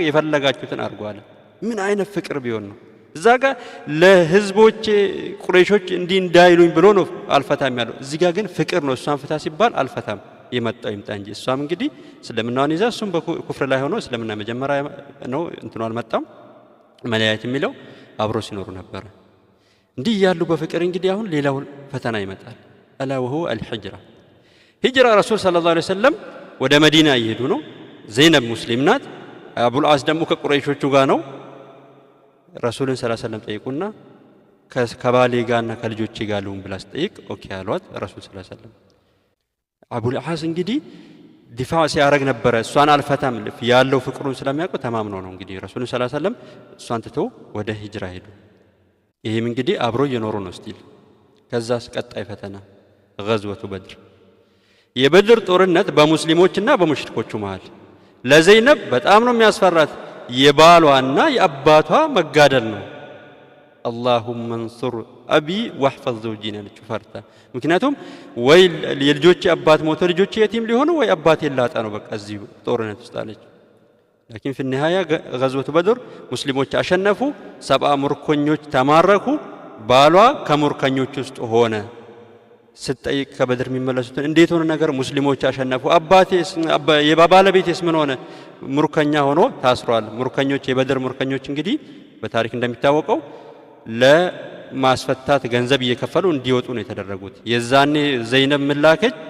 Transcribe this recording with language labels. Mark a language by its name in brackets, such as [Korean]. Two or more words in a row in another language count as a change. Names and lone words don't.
[Amharic] የፈለጋችሁትን አርጉ አለ ምን አይነት ፍቅር ቢሆን ነው እዛ ጋር ለህዝቦች ቁረይሾች እንዲህ እንዳይሉኝ ብሎ ነው አልፈታም ያለው እዚህ ጋር ግን ፍቅር ነው እሷን ፍታ ሲባል አልፈታም የመጣው ይምጣ እንጂ እሷም እንግዲህ ስለምናውን ይዛ እሱም በኩፍር ላይ ሆኖ ስለምና መጀመሪያ ነው እንትኑ አልመጣም መለያየት የሚለው አብሮ ሲኖሩ ነበር እንዲህ ያሉ በፍቅር እንግዲህ አሁን ሌላው ፈተና ይመጣል አላ [Arabic] وهو الهجرة [Amharic] ሂጅራ ረሱል [Arabic] صلى الله عليه وسلم [Amharic] ወደ መዲና ይሄዱ ነው ዘይነብ ሙስሊም ናት አቡ العاص ደግሞ ከቁረይሾቹ ጋር ነው ረሱልን [Arabic] صلى الله عليه وسلم [Amharic] ጠይቁና ከባሌ ጋርና ከልጆቼ ጋር ልሁን ብላ ስጠይቅ ኦኬ አሏት ረሱል [Arabic] صلى الله عليه وسلم [Amharic] አቡ العاص እንግዲህ ዲፋዕ ሲያረግ ነበር እሷን አልፈታም ያለው ፍቅሩን ስለሚያውቁ ተማምነው ነው እንግዲህ ረሱል [Arabic] صلى الله عليه وسلم [Amharic] እሷን ትተው ወደ ሂጅራ ሄዱ ይሄም እንግዲህ አብሮ እየኖሩ ነው ስቲል ከዛስ ቀጣይ ፈተና [Arabic] غزوة بدر [Amharic] የበድር ጦርነት በሙስሊሞችና በሙሽሪኮቹ መሃል ለዘይነብ በጣም ነው የሚያስፈራት የባሏና የአባቷ መጋደል ነው [Arabic] اللهم انصر ابي واحفظ زوجي [Amharic] ነች ፈርታ ምክንያቱም ወይ የልጆች አባት ሞቶ ልጆች የቲም ሊሆኑ ወይ አባት ይላጣ ነው በቃ እዚህ ጦርነት ውስጥ አለች [Arabic] لكن في النهايه غزوة بدر [Amharic] ሙስሊሞች አሸነፉ 70 ምርኮኞች ተማረኩ ባሏ ከምርኮኞች ውስጥ ሆነ ስትጠይቅ ከበድር የሚመለሱትን እንዴት ሆነ ነገር ሙስሊሞች አሸነፉ አባቴስ የባባለቤቴስ ምን ሆነ ምርኮኛ ሆኖ ታስሯል ምርኮኞች የበድር ምርኮኞች እንግዲህ በታሪክ እንደሚታወቀው ለማስፈታት ገንዘብ እየከፈሉ እንዲወጡ ነው የተደረጉት የዛኔ ዘይነብ ምላከች